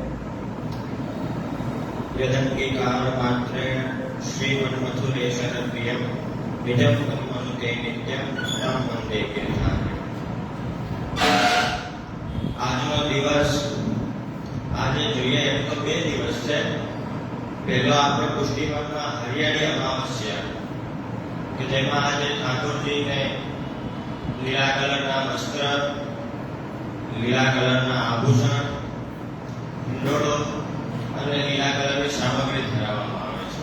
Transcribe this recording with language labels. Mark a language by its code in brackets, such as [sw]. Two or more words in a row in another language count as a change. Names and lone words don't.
[sa] यदंगीकार मात्रे श्रीमन्मथुरेशन प्रियम निजम मनुते नित्यम तम वंदे गिरिधारी. [gu] આજનો દિવસ આજે જોઈએ એમ તો 2 દિવસ છે. પહેલો આપણે પુષ્ટિમાસમાં હરિયાળી અમાવસ્યા કે જેમાં આજે ઠાકોરજીને લીલા કલરના વસ્ત્ર, લીલા કલરના આભૂષણ, હિંડોળો અને લીલા કલરની સામગ્રી ધરાવવામાં આવે છે.